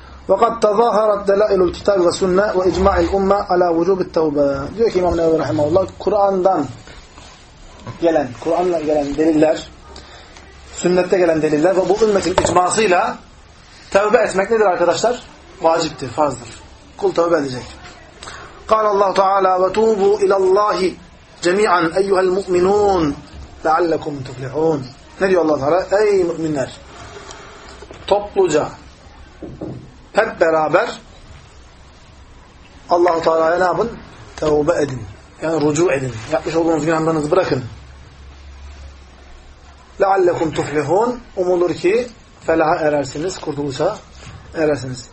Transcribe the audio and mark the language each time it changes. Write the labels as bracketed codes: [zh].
[ar] وَقَدْ تَظَاهَرَتْ دَلَائِلُ الْكِتَابِ وَسُنَّةِ وَاِجْمَعِ الْاُمَّةِ عَلَى وُجُوبِ التَّوْبَةِ [tr] Diyor ki İmam Nevevi Rahimahullah, Kur'an'la gelen deliller, sünnette gelen deliller ve bu ümmetin icmasıyla tevbe etmek nedir arkadaşlar? Vaciptir, farzdır. Kul tevbe edecek. [ar] قَالَ اللّٰهُ تَعَالَى وَتُوبُوا اِلَى اللّٰهِ جَمِيعًا اَيُّهَا الْمُؤْمِنُونَ لَعَلَّكُمْ تُفْلِحُونَ [tr] Ne diyor Allah Teala? Ey müminler! Topluca, hep beraber Allah-u Teala'ya ne yapın? Tevbe edin. Yani rucu edin. Yapmış olduğunuz günahlarınızı bırakın. [ar] لَعَلَّكُمْ تُفْلِحُونَ [tr] Umulur ki felaha erersiniz, kurtuluşa erersiniz.